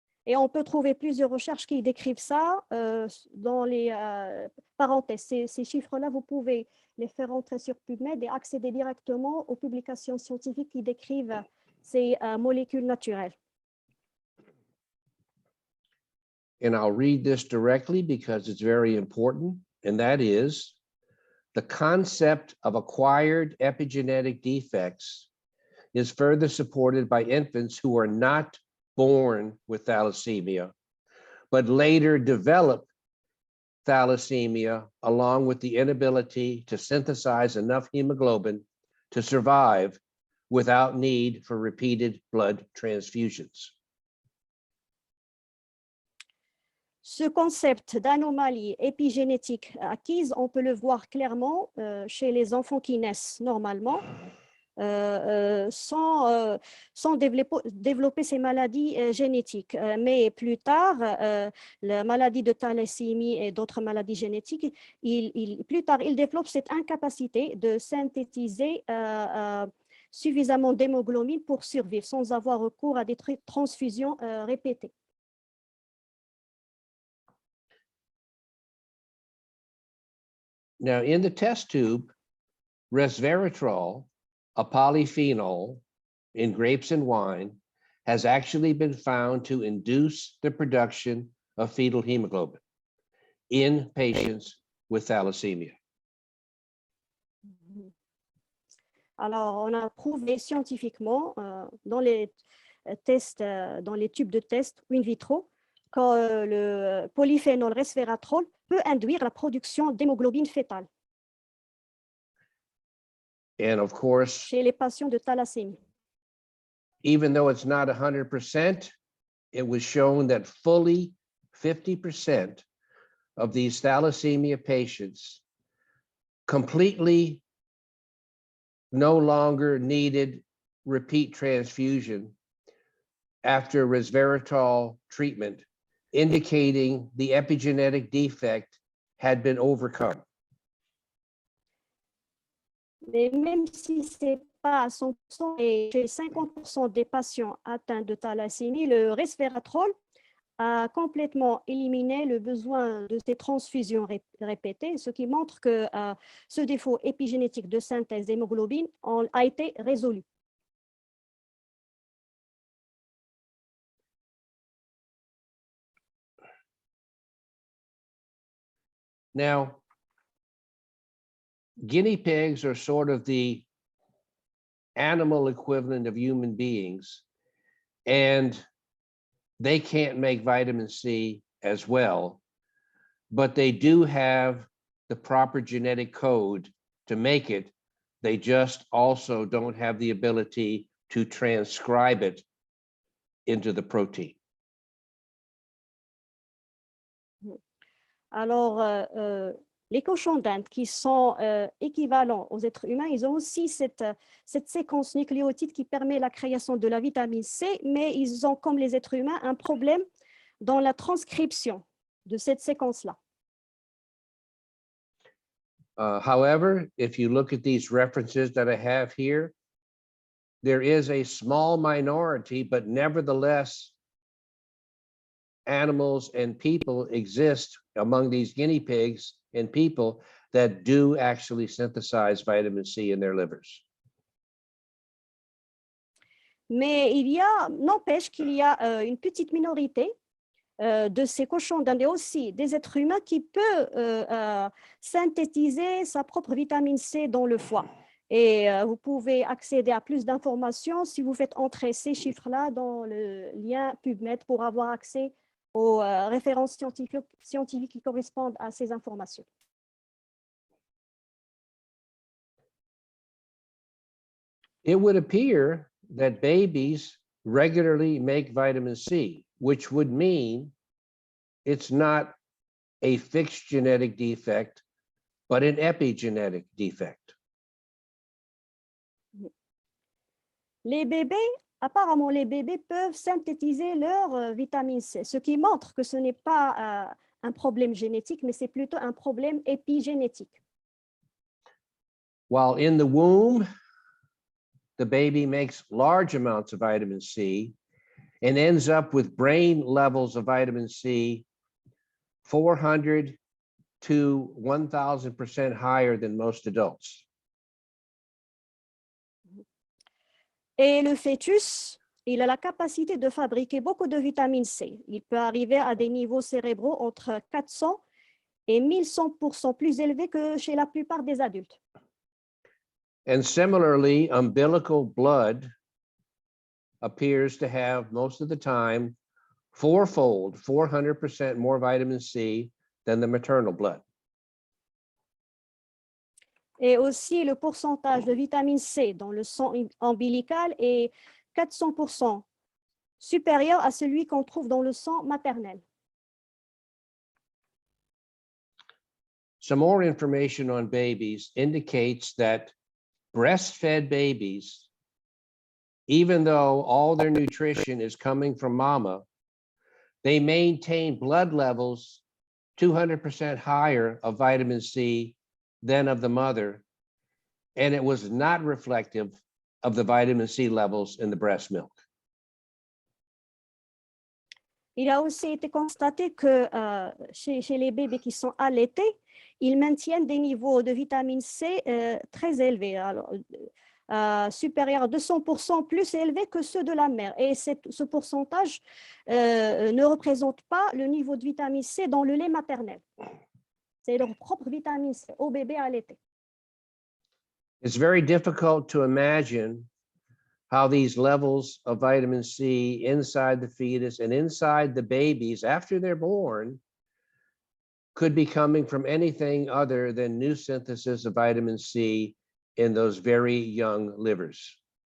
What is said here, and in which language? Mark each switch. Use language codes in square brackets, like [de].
[fr] Et on peut trouver plusieurs recherches qui décrivent ça dans les parenthèses. Ces chiffres-là, vous pouvez les faire entrer sur PubMed et accéder directement aux publications scientifiques qui décrivent ces molécules naturelles. [en] And I'll read this directly because it's very important, and that is the concept of acquired epigenetic defects is further supported by infants who are not born with thalassemia, but later develop thalassemia along with the inability to synthesize enough hemoglobin to survive without need for repeated blood transfusions. [fr] Ce concept d'anomalie épigénétique acquise, on peut le voir clairement chez les enfants qui naissent normalement, sans développer ces maladies génétiques. Mais plus tard, la maladie de thalassémie et d'autres maladies génétiques, plus tard, ils développent cette incapacité de synthétiser suffisamment d'hémoglobine pour survivre sans avoir recours à des transfusions répétées. [en] Now, in the test tube, resveratrol, a polyphenol in grapes and wine, has actually been found to induce the production of fetal hemoglobin in patients with thalassemia. [fr] Alors, on a prouvé scientifiquement dans les tests, dans les tubes de test in vitro, que le polyphénol resveratrol peut induire la production d'hémoglobine fétale [en] And of course, [fr] chez les patients de thalassémie. [en] even though it's not 100%, it was shown that fully 50% of these thalassemia patients completely no longer needed repeat transfusion after resveratrol treatment, indicating the epigenetic defect had been overcome. [fr] Mais même si ce n'est pas à 100%, et chez 50% des patients atteints de thalassémie, le resveratrol a complètement éliminé le besoin de ces transfusions répétées, ce qui montre que ce défaut épigénétique de synthèse d'hémoglobine a été résolu. [en] Now, guinea pigs are sort of the animal equivalent of human beings, and they can't make vitamin C as well, but they do have the proper genetic code to make it. They just also don't have the ability to transcribe it into the protein. [fr] Alors, les cochons d'Inde qui sont équivalents aux êtres humains, ils ont aussi cette séquence nucléotide qui permet la création de la vitamine C, mais ils ont, comme les êtres humains, un problème dans la transcription de cette séquence-là. [en] However, if you look at these references that I have here, there is a small minority, but nevertheless, animals and people exist among these guinea pigs and people that do actually synthesize vitamin C in their livers. [fr] Mais n'empêche qu'il y a une petite minorité de ces cochons d'Inde et aussi des êtres humains qui peuvent synthétiser sa propre vitamine C dans le foie. Et vous pouvez accéder à plus d'informations si vous faites entrer ces chiffres-là dans le lien PubMed pour avoir accès aux références scientifiques qui correspondent à ces informations. [en] It would appear that babies regularly make vitamin C, which would mean it's not a fixed genetic defect, but an epigenetic defect. [fr] Apparemment, les bébés peuvent synthétiser leur vitamine C, ce qui montre que ce n'est pas un problème génétique, mais c'est plutôt un problème épigénétique. [en] While in the womb, the baby makes large amounts of vitamin C and ends up with brain levels of vitamin C 400 to 1,000% higher than most adults. [fr] Et le fœtus, il a la capacité de fabriquer beaucoup de vitamine C. Il peut arriver à des niveaux cérébraux entre 400 et 1100% plus élevés que chez la plupart des adultes. [en] And similarly, umbilical blood appears to have most of the time 400% more vitamin C than the maternal blood. [fr] Et aussi, le pourcentage de vitamine C dans le sang ombilical est 400% supérieur à celui qu'on trouve dans le sang maternel. [en] Some more information on babies indicates that breastfed babies, even though all their nutrition is coming from mama, they maintain blood levels 200% higher of vitamin C than of the mother, and it was not reflective of the vitamin C levels in the breast milk. [fr] Il a aussi été constaté que chez les bébés qui sont allaités, ils maintiennent des niveaux de vitamine C très élevés, supérieurs à 200% plus élevés que ceux de la mère. Et ce pourcentage ne représente pas le niveau de vitamine C dans le lait maternel. C'est leur propre vitamine C au bébé allaité. [en] It's very difficult to imagine how these levels of vitamin C inside the fetus and inside the babies after they're born could be coming from anything other than new synthesis of vitamin C in those very young livers.